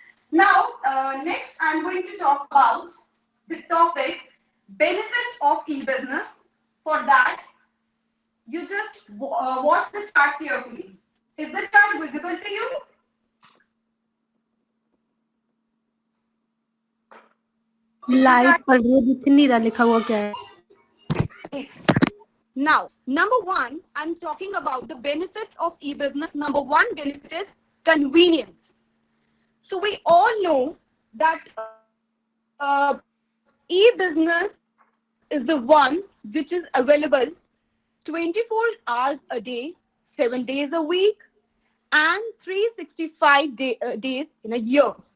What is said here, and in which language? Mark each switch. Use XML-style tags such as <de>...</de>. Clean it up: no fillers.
<en>Now, next I'm going to talk about the topic benefits of e-business. For that, you just watch the chart carefully. Is the chart visible to you?</en> <hi>Light पड़ रही है, दिख नहीं रहा लिखा हुआ क्या है.</hi> <en>Yes. Now, number one, I'm talking about the benefits of e-business. Number one benefit is convenience. So we all know that e-business is the one which is available 24 hours a day, 7 days a week, and 365 days in a year.</en>